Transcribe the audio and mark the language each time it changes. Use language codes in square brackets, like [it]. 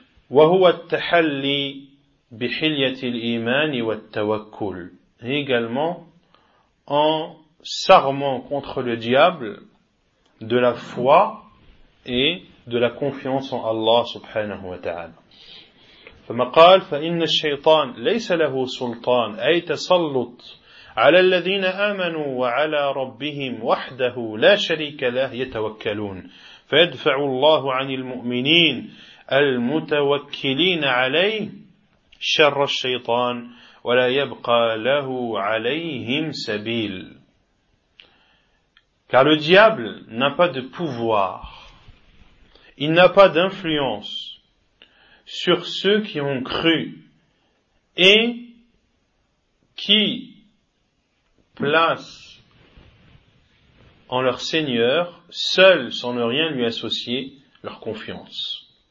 [ar] Wa huwa at-tahalli bi hilyati al-iman wa at-tawakkul. [fr] Également en s'armant contre le diable de la foi et de la confiance en Allah subhanahu wa ta'ala. [ar] Fama qala fa inna ash-shaytan laysa lahu sultan ay tasallut على الذين آمنوا وعلى ربهم وحده لا شريك له يتوكلون فيدفع الله عن المؤمنين المتوكلين عليه شر الشيطان ولا يبقى له عليهم سبيل. [fr] Car le diable n'a pas de pouvoir, il n'a pas d'influence sur ceux qui ont cru et qui place en leur Seigneur, seul, sans ne rien lui associer, leur confiance.